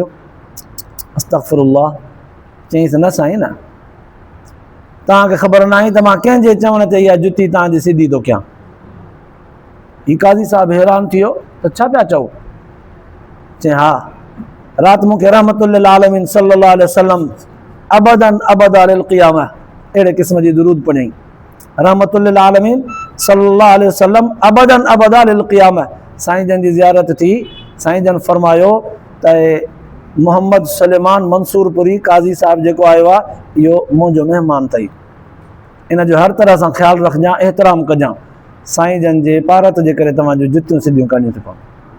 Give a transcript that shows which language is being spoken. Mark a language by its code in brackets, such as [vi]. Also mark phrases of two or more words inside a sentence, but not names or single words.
[sd] अस्तग़फिरुल्लाह। चईंसि न साईं, न तव्हांखे ख़बर न आहे त मां कंहिंजे चवण ते इहा जुती तव्हांजी सिधी थो कयां। ही काज़ी साहिबु हैरान थी वियो त छा पिया चओ? चई हा, राति मूंखे [ar] رحمة للعالمين صلى الله عليه وسلم أبدا أبدا للقيامة [sd] अहिड़े क़िस्म जी दुरूद पढ़ियईं। [ar] رحمة للعالمين صلى الله عليه وسلم أبدا أبدا للقيامة. [sd] साईं जन जी ज़ियारत थी, साईं जन फरमायो त मोहम्मद सुलेमान मंसूरपुरी काज़ी साहिबु जेको आयो आहे, इहो मुंहिंजो महिमान अथई, इन जो हर तरह सां ख़्यालु रखजांइ, एतिराम कजांइ। साईं जन जे पारत जे करे तव्हांजूं जुतियूं सिधियूं करणियूं थी पवनि।